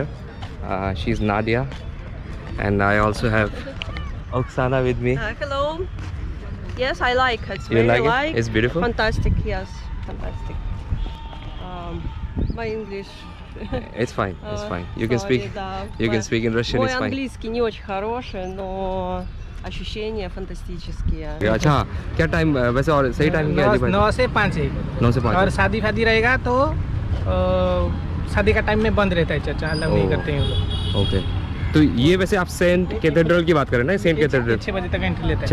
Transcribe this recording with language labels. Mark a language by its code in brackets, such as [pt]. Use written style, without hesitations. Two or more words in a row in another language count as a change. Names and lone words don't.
[en] She's Nadia, and I also have Oksana with me. Hello. Yes, I like. It's You very like it? It's beautiful? Fantastic. Yes, fantastic. My English. It's fine. It's fine. You can Sorry, speak. [ru] да. [en] You can speak in Russian. [ru] Мой [en] It's fine. [ru] английский не очень хороший, но ощущения फंटास्टिकские. [hi] अच्छा, क्या टाइम वैसे और सही टाइम क्या है? 9 से 5 है 9 से 5 और शादी फादी रहेगा तो शादी का टाइम में बंद रहता है चर्चा, अलाउ नहीं करते हैं वो लोग। ओके, तो ये वैसे आप सेंट कैथेड्रल की बात कर रहे हैं ना? सेंट कैथेड्रल 6 बजे तक एंट्री लेता है।